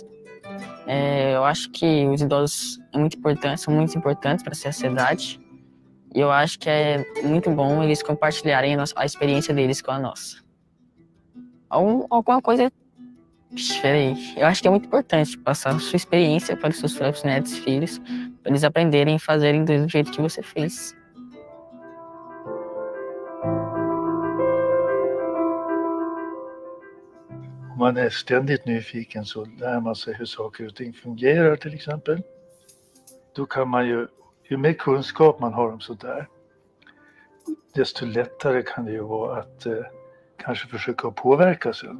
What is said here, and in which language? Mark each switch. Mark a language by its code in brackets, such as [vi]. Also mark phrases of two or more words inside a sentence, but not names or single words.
[pt] Eu acho que os idosos são muito importantes para a sociedade, e eu acho que é muito bom eles compartilharem a experiência deles com a nossa. Alguma coisa diferente. Eu acho que é muito importante passar a sua experiência para os seus próprios netos e filhos, para eles aprenderem e fazerem do jeito que você fez. [sv] Om man är ständigt nyfiken så lär man sig hur saker och ting fungerar till exempel. Då kan man ju mer kunskap man har om sådär, desto lättare kan det ju vara att kanske försöka påverka sen.